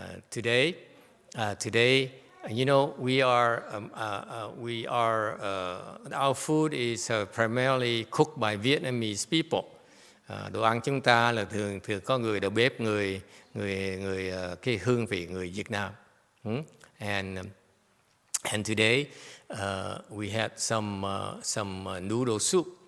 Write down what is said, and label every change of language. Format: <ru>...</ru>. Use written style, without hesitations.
<en>Today, you know, our food is primarily cooked by Vietnamese people.</en> <vi>Đồ ăn chúng ta là thường có người đầu bếp, người cái hương vị người Việt Nam.</vi> <en>And today we had some noodle soup.</en>